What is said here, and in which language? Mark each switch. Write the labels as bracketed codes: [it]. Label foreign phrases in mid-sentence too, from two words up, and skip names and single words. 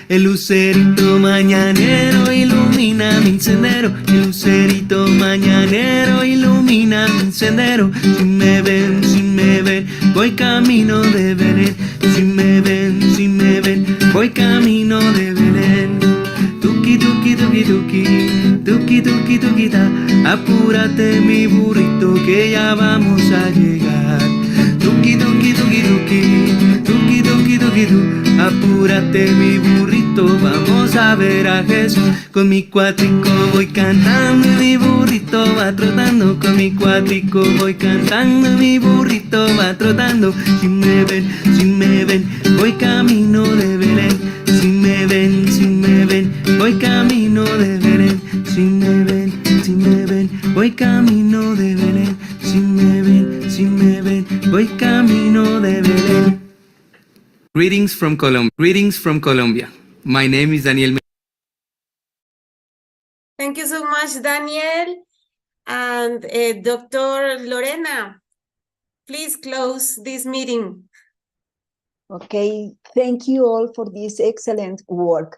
[es] El lucerito mañanero ilumina mi sendero, el lucerito mañanero ilumina mi sendero. Si me ven, voy camino de Belén. Si me ven, voy camino de Belén. Tuki, tuki, tuki, tuki, tuki, tuki, tuki, ta. Apúrate mi burrito que ya vamos a llegar. Tuki, tuki, tuki, tuki, tuki, tuki, tuki, tu. Apúrate mi burrito, vamos a ver a Jesús. Con mi cuatrico voy cantando y mi burrito va trotando. Con mi cuatrico voy cantando y mi burrito va trotando. Si me ven, voy camino de Belén. Si me ven, voy camino de Belén. Si me ven, voy camino de Belén. Si me ven, voy camino de Belén. [en] Greetings from Colombia. My name is Daniel. Thank you so much, Daniel. And Dr. Lorena, please close this meeting. Okay, thank you all for this excellent work.